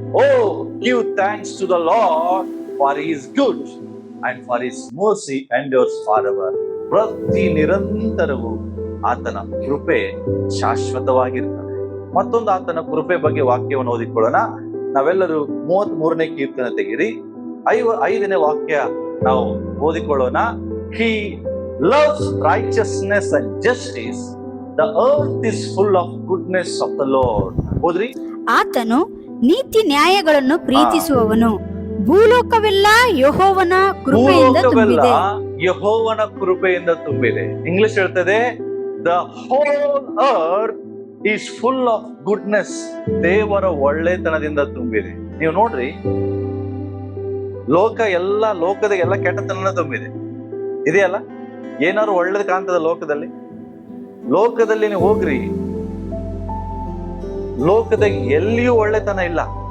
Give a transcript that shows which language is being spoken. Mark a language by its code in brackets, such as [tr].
[en] Oh, give thanks to the Lord for he is good and for his mercy endures forever. [kn] ಪ್ರತಿ ನಿರಂತರವೂ ಆತನ ಕೃಪೆ ಶಾಶ್ವತವಾಗಿರ್ತದೆ. ಮತ್ತೊಂದು ಆತನ ಕೃಪೆ ಬಗ್ಗೆ ವಾಕ್ಯವನ್ನು ಓದಿಕೊಳ್ಳೋಣ. ನಾವೆಲ್ಲರೂ 33ನೇ ಕೀರ್ತನೆ ತೆಗಿರಿ, 5ನೇ ವಾಕ್ಯ ನಾವು ಓದಿಕೊಳ್ಳೋಣ. [en] He loves righteousness and justice. The earth is full of goodness of the Lord. [kn] ಓದ್ರಿ. ಆತನು ನೀತಿ ನ್ಯಾಯಗಳನ್ನು ಪ್ರೀತಿಸುವವನು, ಭೂಲೋಕವೆಲ್ಲ ಯೆಹೋವನ ಕೃಪೆಯಿಂದ ತುಂಬಿದೆ. ಯೆಹೋವನ ಕೃಪೆಯಿಂದ ತುಂಬಿದೆ. ಇಂಗ್ಲಿಷ್ ಹೇಳ್ತದೆ, [en] the whole earth is full of goodness. [kn] ದೇವರ ಒಳ್ಳೆತನದಿಂದ ತುಂಬಿದೆ. ನೀವು ನೋಡ್ರಿ, ಲೋಕದ ಎಲ್ಲ ಕೆಟ್ಟತನ ತುಂಬಿದೆ, ಇದೆಯಲ್ಲ? ಏನಾದ್ರು ಒಳ್ಳೇದು ಕಾಣ್ತದ ಲೋಕದಲ್ಲಿ ನೀವು ಹೋಗ್ರಿ, ಲೋಕದಾಗ ಎಲ್ಲಿಯೂ ಒಳ್ಳೆತನ ಇಲ್ಲ.